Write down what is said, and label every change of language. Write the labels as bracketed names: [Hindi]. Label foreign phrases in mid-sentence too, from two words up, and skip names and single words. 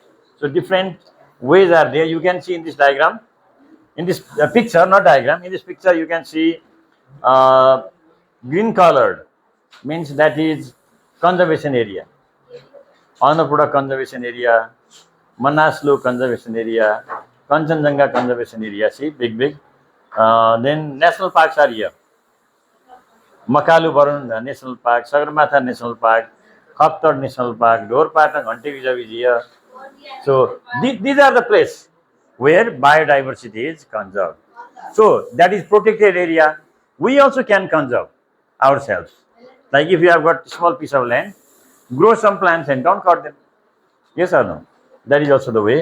[English] So different ways are there. You can see in this diagram, in this picture, not diagram, in this picture you can see uh, green colored means that is conservation area. Annapurna conservation area, Manaslu conservation area, Kanchenjunga conservation area. See, big. Then national parks are here. Makalu Barun National Park, Sagarmatha National Park, Khaptar National Park, Dorpatang Hunting Reserve is here. So these are the places where biodiversity is conserved. So that is protected area. We also can conserve ourselves. Like if you have got small piece of land, grow some plants and don't cut them. Yes or no? That is also the way.